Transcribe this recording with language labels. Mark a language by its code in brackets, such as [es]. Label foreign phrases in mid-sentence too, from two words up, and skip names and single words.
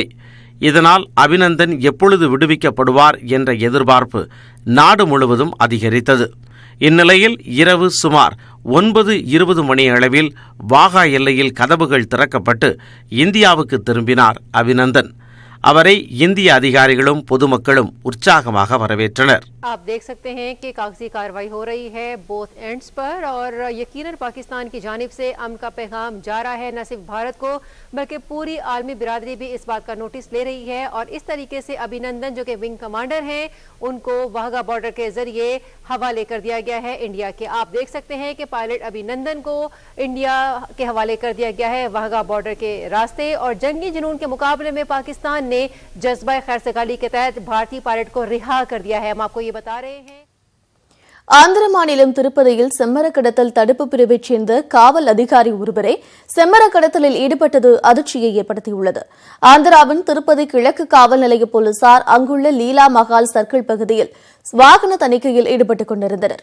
[ta] இதனால் அபிநந்தன் எப்பொழுது விடுவிக்கப்படுவார் என்ற எதிர்பார்ப்பு நாடு முழுவதும் அதிகரித்தது. இந்நிலையில் இரவு சுமார் 9:20 மணி அளவில் வாகா எல்லையில் கதவுகள் திறக்கப்பட்டு இந்தியாவுக்கு திரும்பினார் அபிநந்தன். அவரை இந்திய அதிகாரிகளும் பொதுமக்களும் உற்சாகமாக வரவேற்றனர். [ur] آپ دیکھ سکتے ہیں کہ کاغذی کارروائی ہو رہی ہے [en] both ends [ur] پر اور یقیناً پاکستان کی جانب سے امن کا پیغام جا رہا ہے. نہ صرف بھارت کو بلکہ پوری عالمی برادری بھی اس بات کا نوٹس لے رہی ہے اور اس طریقے سے ابھینندن جو کہ [en] wing commander [ur] ہیں ان کو واہگہ بارڈر کے ذریعے حوالے کر دیا گیا ہے انڈیا کے. آپ دیکھ سکتے ہیں کہ پائلٹ ابھینندن کو انڈیا کے حوالے کر دیا گیا ہے واہگہ بارڈر کے راستے اور جنگی جنون کے مقابلے میں پاکستان نے جذبہ خیرسگالی کے تحت بھارتی پائلٹ کو رہا کر دیا ہے. ہم آپ کو یہ بتا رہے ہیں. [ta] ஆந்திர மாநிலம் திருப்பதியில் செம்மர கடத்தல் தடுப்பு பிரிவைச் சேர்ந்த காவல் அதிகாரி ஒருவரே செம்மர கடத்தலில் ஈடுபட்டது அதிர்ச்சியை ஏற்படுத்தியுள்ளது. ஆந்திராவின் திருப்பதி கிழக்கு காவல் நிலைய போலீசார் அங்குள்ள லீலா மகால் சர்க்கிள் பகுதியில் வாகன தணிக்கையில் ஈடுபட்டுக் கொண்டிருந்தனர்.